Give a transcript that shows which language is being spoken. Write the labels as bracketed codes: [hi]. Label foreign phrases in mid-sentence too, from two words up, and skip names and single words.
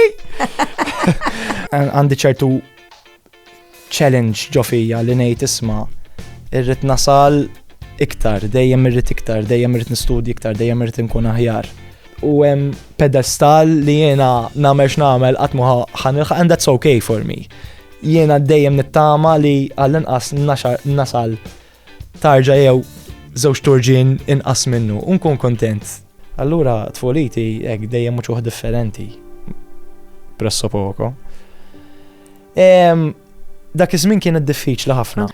[mt] Għandi ċertu challenge ġo fija li ngħid isma' irrid nasal iktar, dejjem irrid iktar, dejjem irrid nistudji iktar, dejjem irrid nkun aħjar. U hemm pedestal li jiena nagħmel x'nagħmel qatt ma ħanilħaq [en] and that's okay for me. [mt] Jiena dejjem nittama li għall-inqas nasal tarġa jew żewġ turġien inqas minnu u nkun kontent. Allura tfoliti hekk dejjem mhux differenti. [it] Presso poco. [mt] Dak iż-żmien kien diffiċli ħafna.